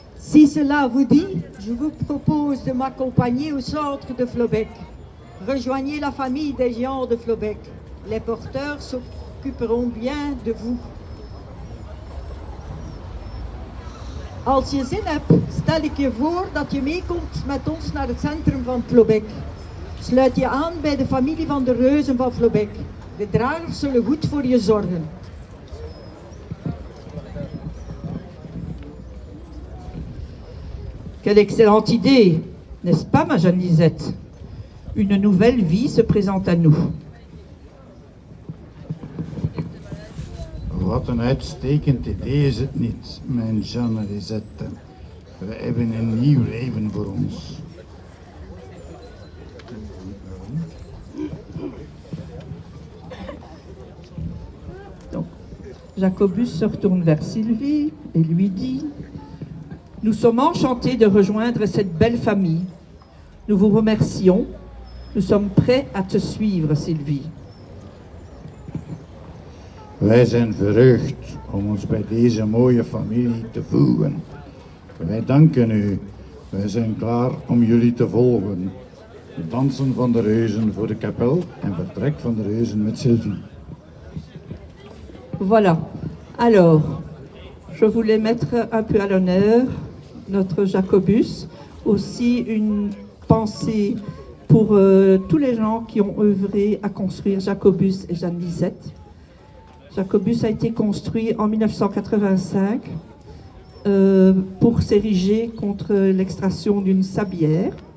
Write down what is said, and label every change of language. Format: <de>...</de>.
<fr>Si cela vous dit, je vous propose de m'accompagner au centre de Flobec. Rejoignez la famille des géants de Flobec. Les porteurs s'occuperont bien de vous.</fr> <nl>Als je zin hebt, stel ik je voor dat je meekomt met ons naar het centrum van Flobec. Sluit je aan bij de familie van de reuzen van Flobec. De dragers zullen goed voor je zorgen.</nl> <fr>Quelle excellente idée, n'est-ce pas, ma jeune Lisette? Une nouvelle vie se présente à nous.</fr> <nl>Wat een uitstekend idee is het niet, mijn Jeanne Lisette. We hebben een nieuw leven voor ons.</nl> <fr>Donc, Jacobus se retourne vers Sylvie et lui dit: nous sommes enchantés de rejoindre cette belle famille. Nous vous remercions. Nous sommes prêts à te suivre, Sylvie.</fr> <nl>Wij zijn verheugd om ons bij deze mooie familie te voegen. Wij danken u. Wij zijn klaar om jullie te volgen. Het dansen van de reuzen voor de kapel en vertrek van de reuzen met Sylvie.</nl> <fr>Voilà. Alors, je voulais mettre un peu à l'honneur notre Jacobus. Aussi une pensée pour tous les gens qui ont œuvré à construire Jacobus et Jeanne Lisette. Jacobus a été construit en 1985 pour s'ériger contre l'extraction d'une sablière.</fr>